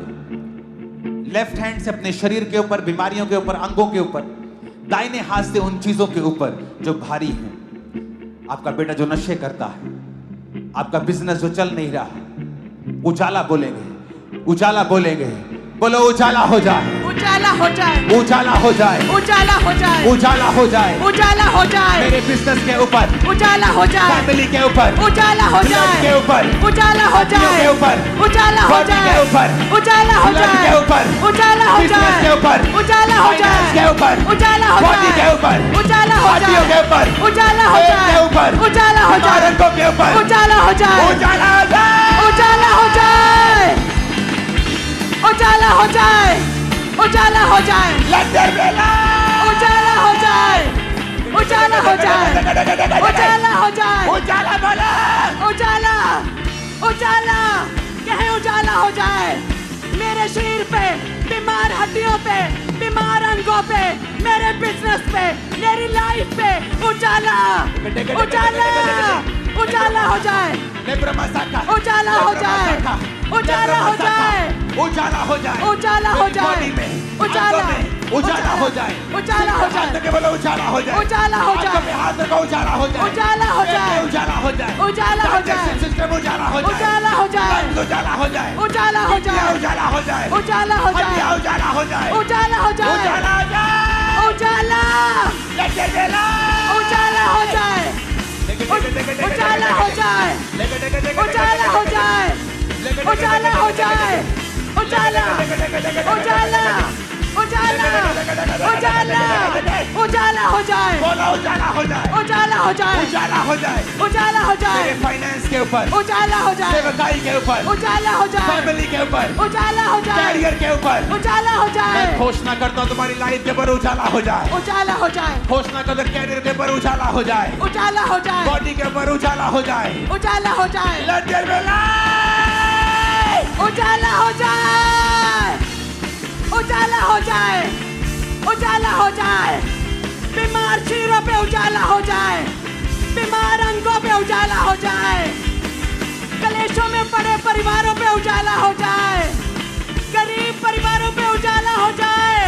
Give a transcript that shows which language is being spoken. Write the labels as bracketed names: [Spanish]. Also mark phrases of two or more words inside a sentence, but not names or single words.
[English] left hand [Hindi] से अपने शरीर के ऊपर, बीमारियों के ऊपर, अंगों के ऊपर, दाहिने हाथ से उन चीजों के ऊपर जो भारी हैं। आपका बेटा जो नशे करता है, आपका बिजनेस जो चल नहीं रहा, उजाला बोलेंगे, उजाला बोलेंगे। बोलो उजाला हो जाए, उजाला हो जाए, उजाला हो जाए, उजाला हो जाए, उजाला हो जाए, उजाला हो जाए। मेरे बिजनेस के ऊपर उजाला हो जाए, फैमिली के ऊपर उजाला हो जाए, के ऊपर उजाला हो जाए, के ऊपर उजाला हो के जाए, ऊपर उजाला हो जाए, के ऊपर उजाला हो जाए, के ऊपर उजाला हो जाए, के ऊपर उजाला हो जाए, के ऊपर उजाला हो जाए, के ऊपर उजाला हो जाए, के ऊपर उजाला हो जाए, के ऊपर उजाला हो जाए, उजाला हो जाए, उजाला हो जाए, उजाला हो जाए, उजाला हो जाए, [English] Let there be light. [Hindi] उजाला हो जाए, उजाला हो जाए, उजाला हो जाए, उजाला बोला. उजाला, उजाला, कहे उजाला हो जाए मेरे शरीर पे, बीमार हड्डियों पे, बीमार अंगों पे, मेरे बिजनेस पे, मेरी लाइफ पे उजाला, उजाला, उजाला हो जाए, Nebramasaka. उजाला हो जाए, उजाला हो जाए, उजाला हो जाए. उजाला हो जाए, बॉडी में, उजाला, आंखों में, उजाला हो जाए. उजाला हो जाए, हाथ के बोलो उजाला हो जाए. उजाला हो आंखों जाए, में हाथ रखो उजाला हो जाए. उजाला हो जाए, उजाला हो जाए. उजाला हो जाए, [English] Digestive system [Hindi] उजाला हो जाए. उजाला हो जाए, lungs उजाला हो जाए. उजाला हो जाए, उजाला हो जाए. उजाला हो जाए, हड्डियाँ उजाला हो जाए. उजाला हो जाए, उजाला हो जाए. उजाला, [English] Let there be light. [Hindi] उजाला हो जाए, उजाला हो जाए, उजाला हो जाए, उजाला हो जाए, उजाला, उजाला, उजाला, उजाला, उजाला हो जाए, बोलो उजाला हो जाए. उजाला हो जाए, उजाला हो जाए. उजाला हो जाए, तेरे फाइनेंस के ऊपर, उजाला हो जाए, सेवकाई के ऊपर, उजाला हो जाए, फैमिली के ऊपर, उजाला हो जाए, कैरियर के ऊपर. उजाला हो जाए, मैं घोषणा करता हूँ तुम्हारी लाइफ के ऊपर उजाला हो जाए. उजाला हो जाए, घोषणा करता हूँ कैरियर के ऊपर उजाला हो जाए. उजाला हो जाए, बॉडी के ऊपर उजाला हो जाए. उजाला हो जाए, [English] Let there be light. [Hindi] उजाला हो जाए, उजाला हो जाए, उजाला हो जाए, बीमार चीरों पे उजाला हो जाए, बीमार अंगों पे उजाला हो जाए, कलेशों में पड़े परिवारों पे उजाला हो जाए, गरीब परिवारों पे उजाला हो जाए,